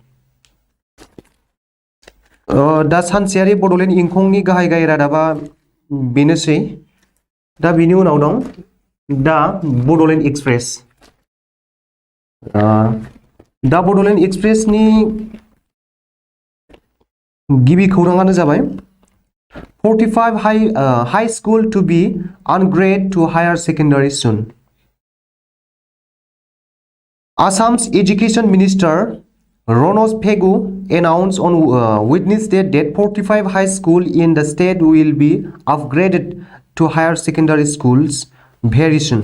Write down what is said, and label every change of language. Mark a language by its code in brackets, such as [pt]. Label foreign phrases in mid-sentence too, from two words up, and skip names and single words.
[brx] दा सानसेयारि बड'लेण्ड इंखंनि गाहाय रादाबा बेनोसै। दा बिनि उनाव दं दा बड'लेण्ड एक्सप्रेस। दा बड'लेण्ड एक्सप्रेसनि गिबि खौराङानो जाबाय [en] 45 high school to be upgraded to higher secondary soon. Assam's Education Minister Ronoj Phegu announced on Wednesday that 45 high schools in the state will be upgraded to higher secondary schools very soon.